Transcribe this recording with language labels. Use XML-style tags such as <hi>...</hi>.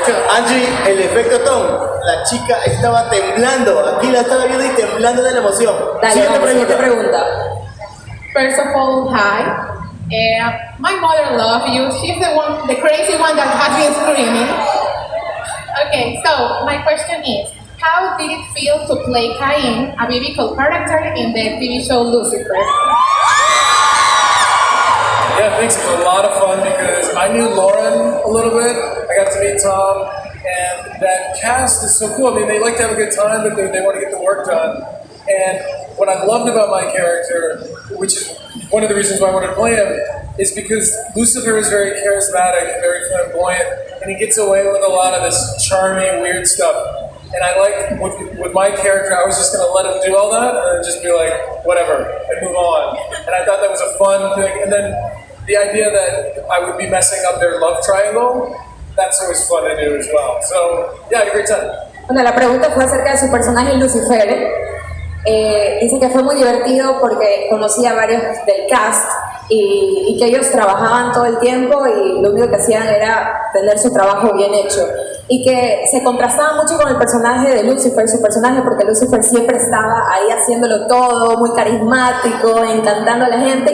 <es>Angie, el efecto Tom, la chica estaba temblando, aquí la estaba viendo y temblando de la emoción. Dale, siguiente pregunta.</es> <en>First of all, hi. My mother loves you. She's the crazy one that has been screaming. Okay, so my question is, how did it feel to play Cain, a biblical character in the TV show Lucifer? Yeah, thanks. It was a lot of fun because I knew Lauren a little bit. I got to meet Tom, and that cast is so cool. I mean, they like to have a good time, but they want to get the work done. And what I loved about my character, which is one of the reasons why I wanted to play him, is because Lucifer is very charismatic, very flamboyant, and he gets away with a lot of this charming, weird stuff. And I like, with my character, I was just going to let him do all that and just be like, whatever, and move on. And I thought that was a fun thing. And then the idea that I would be messing up their love triangle, that's always fun to do as well. So, yeah, I had a great time.</en> <es>Bueno, la pregunta fue acerca de su personaje Lucifer. Dice que fue muy divertido porque conocía a varios del cast y que ellos trabajaban todo el tiempo y lo único que hacían era tener su trabajo bien hecho. Y que se contrastaba mucho con el personaje de Lucifer, su personaje, porque Lucifer siempre estaba ahí haciéndolo todo, muy carismático, encantando a la gente.</es>